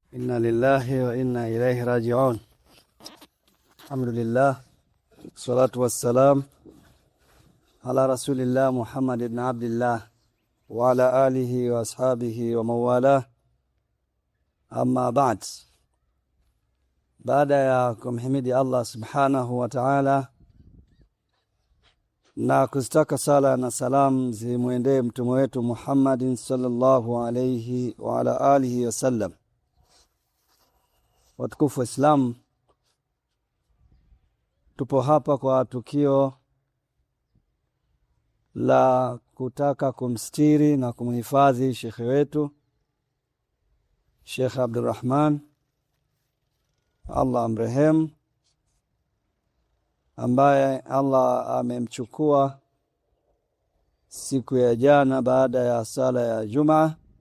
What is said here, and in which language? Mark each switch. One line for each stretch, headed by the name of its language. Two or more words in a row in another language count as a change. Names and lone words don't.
Arabic: إنا لله وإنا إليه راجعون. Alhamdulillah. الصلاة والسلام على رسول الله Muhammad ابن Abdullah وعلى آله وأصحابه ومولاه. أما بعد.
Swahili: Baada ya kumhimidi Allah
Arabic: سبحانه وتعالى
Swahili: na kustaka sala na salam zimuendee mtume wetu Muhammadin
Arabic: صلى الله عليه وعلى آله وسلم.
Swahili: Watukufu wa Islam, tupo hapa kwa tukio la kutaka kumstiri na kumhifadhi shekhe wetu Sheikh Abdurrahman, Allah amrehemu, ambaye Allah amemchukua siku ya jana baada ya sala ya Jumaa.